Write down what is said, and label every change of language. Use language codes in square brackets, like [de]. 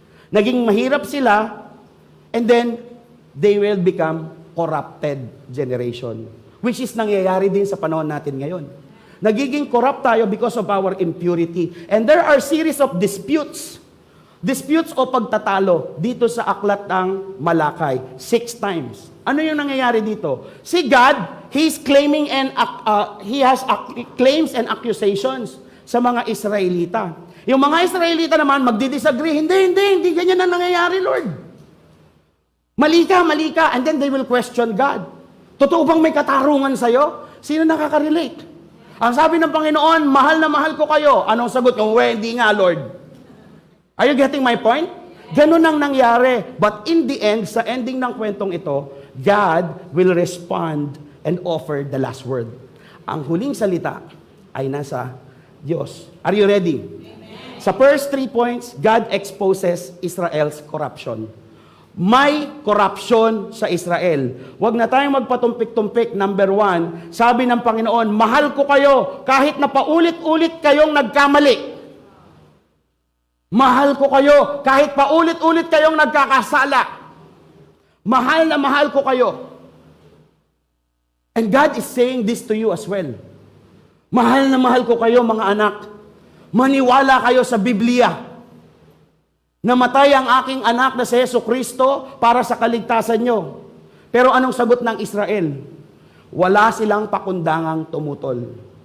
[tl] Naging mahirap sila, [en] and then, they will become corrupted generation. Which is [tl] nangyayari din sa panahon natin ngayon. Nagiging corrupt tayo [en] because of our impurity. And there are series of disputes. [tl] Disputes o pagtatalo dito sa aklat ng Malakay. [en] 6 times. [tl] Ano yung nangyayari dito? [en] Si God, He's claiming and He has claims and accusations sa mga Israelita. [tl] Yung mga Israelita naman magdi-disagree. Hindi ganyan ang nangyayari, Lord. Mali ka. [en] And then they will question God. [tl] Totoo bang may katarungan sa'yo? Sino nakaka-relate? Ang sabi ng Panginoon, mahal na mahal ko kayo. Anong sagot? Hindi nga, Lord. [en] Are you getting my point? [tl] Ganun ang nangyari. [en] But in the end, [tl] sa ending ng kwentong ito, [en] God will respond and offer the last word. [tl] Ang huling salita ay nasa Diyos. [en] Are you ready? Amen. Sa first 3 points, God exposes Israel's corruption. [tl] May corruption sa Israel. Huwag na tayong magpatumpik-tumpik. Number 1, sabi ng Panginoon, mahal ko kayo kahit na paulit-ulit kayong nagkamali. Mahal ko kayo kahit paulit-ulit kayong nagkakasala. Mahal na mahal ko kayo. [en] And God is saying this to you as well. [tl] Mahal na mahal ko kayo, mga anak. Maniwala kayo sa Biblia. Namatay ang aking anak na si Jesucristo para sa kaligtasan nyo. Pero anong sagot ng Israel? Wala silang pakundangang tumutol.